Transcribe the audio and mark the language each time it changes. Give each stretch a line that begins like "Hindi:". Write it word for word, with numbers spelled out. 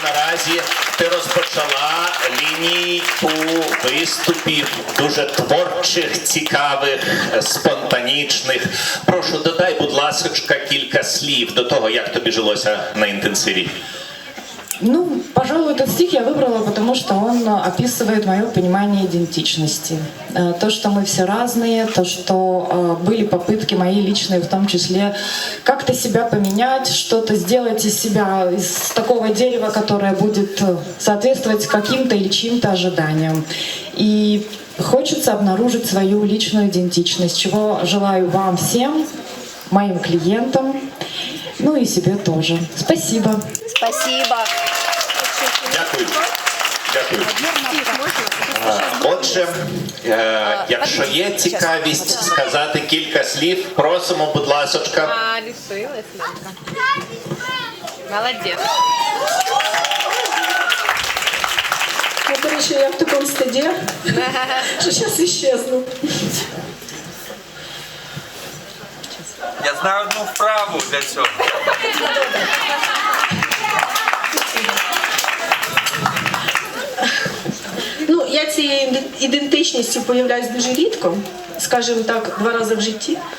Ukrainian: Наразі ти розпочала лінійку виступів дуже творчих, цікавих, спонтанічних. Прошу, додай, будь ласка, кілька слів до того, як тобі жилося на інтенсиві.
Russian: Ну, пожалуй, этот стих я выбрала, потому что он описывает мое понимание идентичности. То, что мы все разные, то, что были попытки мои личные, в том числе, как-то себя поменять, что-то сделать из себя, из такого дерева, которое будет соответствовать каким-то или чьим-то ожиданиям. И хочется обнаружить свою личную идентичность, чего желаю вам всем, моим клиентам, ну и себе тоже. Спасибо. Спасибо.
Ukrainian: Дякую. Дякую. А, Отже, е, якщо є цікавість сказати кілька слів, просимо, будь ласочка. А, лишилась.
Russian: Молодец. Я, короче, я в таком стыде, что сейчас исчезну.
Ukrainian: Я знаю одну вправу для цього. Ну, я цією ідентичністю появляюсь дуже рідко, скажімо так, два рази в житті.